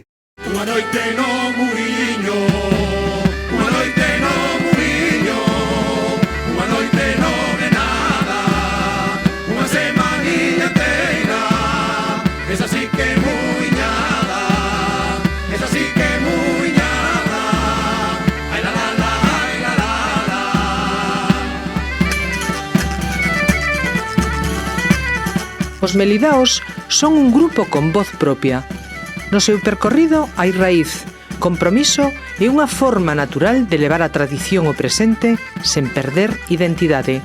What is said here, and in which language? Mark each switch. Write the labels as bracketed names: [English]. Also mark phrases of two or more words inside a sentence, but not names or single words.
[Galician] Unha noite no Muriño, unha noite no Muriño, unha noite no de nada, unha semaniña inteira, esa sí que é muiñada, esa sí que é muiñada, ai la la la, ai la la la. Os Melidaos son un grupo con voz propia. No seu percorrido hai raíz, compromiso e unha forma natural de levar a tradición ao presente sen perder identidade.